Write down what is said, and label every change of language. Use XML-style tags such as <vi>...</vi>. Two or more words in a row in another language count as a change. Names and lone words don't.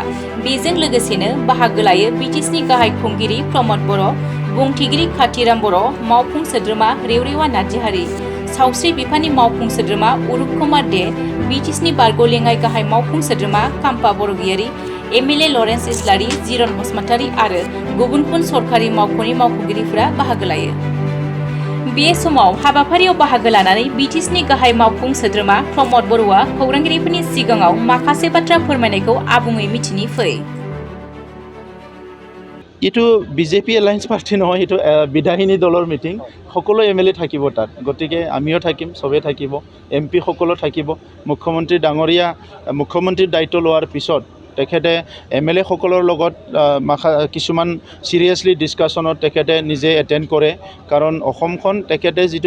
<brx>बेजों लोगोसेनो बाहागो लायो BTSनि गाहाय खुंगिरि प्रमद बर', बुंथिगिरि काथिराम बर', मावफुं सोद्रोमा रेवरेवा नार्जारी, सावस्रि बिफाननि मावफुं सोद्रोमा अरुप कुमार दे, BTSनि बारग' लेङाइ गाहाय मावफुं सोद्रोमा काम्पा बरगयारी, MLA लरेन्स इस्लारि, जिरन बसुमतारी आरो गुबुन गुबुन सरकारि मावख'नि मावख'गिरिफोरा बाहागो लायो। बे समाव हाबाफारियाव बाहागो लानानै BTSनि गाहाय मावफुं सोद्रोमा प्रमद बर'आ खौरांगिरिफोरनि सिगाङाव माखासे बाथ्रा फोरमायनायखौ आबुङै मिथिनि फै।</brx> <as>इटु BJP</as> <en>alliance party</en> <as>নহয়, इटु বিধায়িনী দলৰ মিটিং। সকলো MLA থাকিব তাত, গতিকে আমিও থাকিম, সবে থাকিব, MP সকলো থাকিব। মুখ্যমন্ত্ৰী ডাঙৰীয়া মুখ্যমন্ত্ৰীৰ দায়িত্ব লোৱাৰ পিছত তেখেতে MLA সকলৰ লগত কিছুমান সিৰিয়াছলি ডিছকাশ্যনত তেখেতে নিজে এটেণ্ড কৰে, কাৰণ অসমখন তেখেতে যিটো</as>